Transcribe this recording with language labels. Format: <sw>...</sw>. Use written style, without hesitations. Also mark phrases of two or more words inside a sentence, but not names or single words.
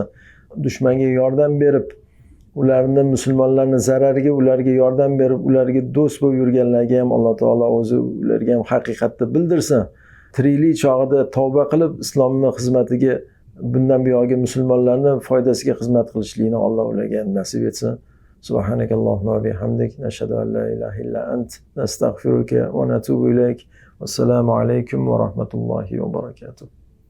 <uz>Dushmanga yordam berib, ularni musulmonlarning zarariga ularga yordam berib, ularga do'st bo'lib yurganlarga ham Alloh taolo o'zi ularga ham haqiqatni bildirsin. Tiriklik chog'ida tavba qilib islomning xizmatiga, bundan buyog'i musulmonlarning foydasiga xizmat qilishlikni Alloh ularga nasib etsin.</uz> <ar>سبحانك اللهم وبحمدك، نشهد أن لا إله إلا أنت, نستغفرك ونتوب إليك. السلام عليكم ورحمة الله وبركاته.</ar>